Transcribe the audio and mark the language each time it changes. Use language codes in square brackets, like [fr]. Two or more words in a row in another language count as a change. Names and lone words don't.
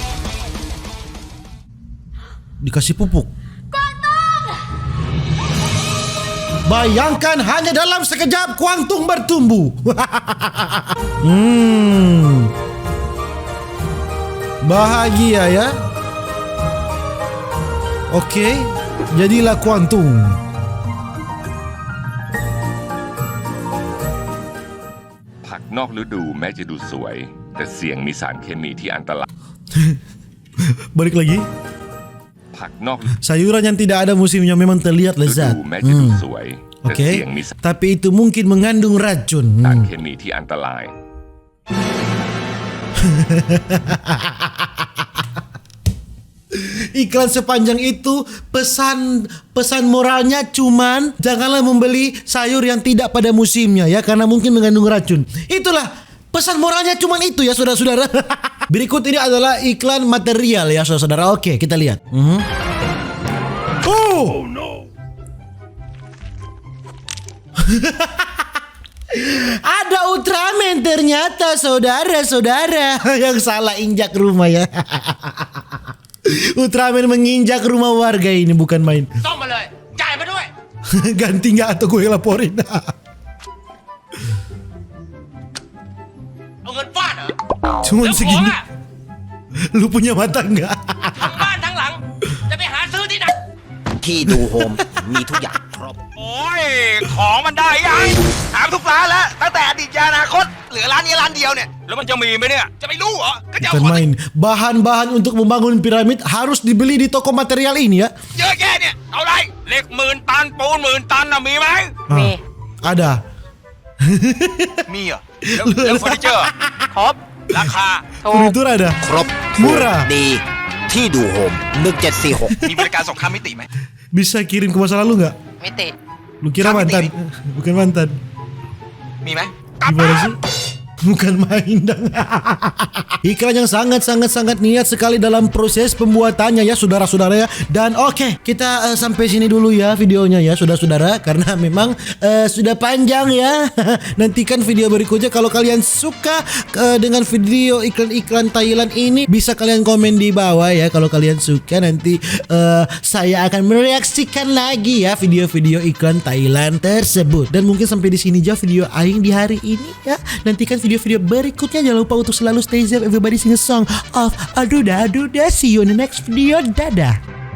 [id] Dikasih pupuk. Bayangkan hanya dalam sekejap kuangtung bertumbuh. Bahagia ya. Oke, jadilah kuantum. [th] ผักนอกฤดูแม้จะดูสวย แต่เสี่ยงมีสารเคมีที่อันตราย [id] Balik lagi. [th] ผักนอก [id] Sayuran yang tidak ada musimnya memang terlihat [th] ฤ [id] lezat. [th] ดูแม้จะดูสวย แต่ [id] Oke, [th] เสี่ยงมีสาร [id] tapi itu mungkin mengandung racun. [th] เคมีที่อันตราย [id] Iklan sepanjang itu pesan moralnya cuman janganlah membeli sayur yang tidak pada musimnya ya, karena mungkin mengandung racun. Itulah pesan moralnya, cuman itu ya saudara-saudara. Berikut ini adalah iklan material ya saudara-saudara. Oke, kita lihat. [en] Oh no. [id] Ada Ultraman ternyata saudara-saudara. Yang salah injak rumah ya. Ultraman menginjak rumah warga ini, bukan main. [th] ซ่อมมาเลยจ่ายมาด้วย [id] Ganti nggak atau gue yang laporin. [th] เอาเงินฟาดเหรอ [id] Cuman [th] แล้วของ [id] segini. [th] อ่ะ [id] Lu punya mata nggak? [th] ทั้งบ้านทั้งหลัง จะไปหาซื้อที่ไหน ที่ดูโฮมมีทุกอย่างครบ โอ้ย ของมันได้ยังถามทุกร้านแล้ว ตั้งแต่อดีตยานาคต เหลือร้านนี้ร้านเดียวเนี่ย แล้วมันจะมีไหมเนี่ย จะไม่รู้เหรอ ก็จะเอา [id] Bukan [th] ของ [id] main. Bahan-bahan untuk membangun piramid harus dibeli di toko material ini ya. [th] เยอะแยะเนี่ย เอาไรเหล็ก10,000 ตัน ปูน10,000 ตันน่ะมีไหม [id] Ada. [th] มีเหรอแล้วเฟอร์นิเจอร์ครบ ราคา [id] Furnitur ada. [th] ครบ [id] Murah. [th] ดีที่ดูโฮม1746 มีบริการส่งข้ามมิติไหม [id] Bisa kirim ke masa lalu nggak? [th] มิติ [id] Lu kira mantan? Bukan mantan. [th] มีไหม [id] Gimana sih? Bukan main dong. Iklan yang sangat niat sekali dalam proses pembuatannya ya saudara-saudara ya. Dan oke, kita sampai sini dulu ya videonya ya saudara-saudara, karena memang sudah panjang ya. Nantikan video berikutnya. Kalau kalian suka dengan video iklan-iklan Thailand ini, bisa kalian komen di bawah ya. Kalau kalian suka, nanti saya akan mereaksikan lagi ya video-video iklan Thailand tersebut. Dan mungkin sampai di sini aja video aing di hari ini ya. Nantikan video-video berikutnya. Jangan lupa untuk selalu [en] stay safe. Everybody sing a song of Aduda Aduda. See you in the next video. [id] Dadah.